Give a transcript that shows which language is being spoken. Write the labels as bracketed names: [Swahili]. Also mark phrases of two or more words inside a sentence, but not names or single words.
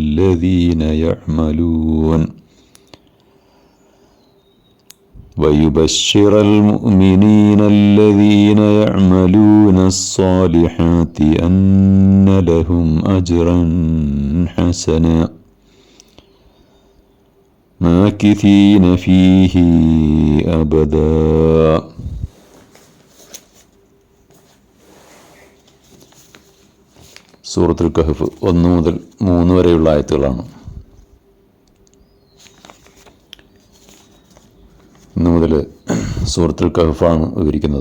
[Arabic] الذين يعملون الصالحات أن لهم أجرا حسنا ماكثين فيه أبدا. [Malayalam] സൂറത്തുൽ കഹ്ഫ് 1 മുതൽ 3 വരെയുള്ള ആയത്തുകളാണ്. ഇന്ന് മുതൽ സൂറത്തുൽ കഹ്ഫാണ് വിവരിക്കുന്നത്.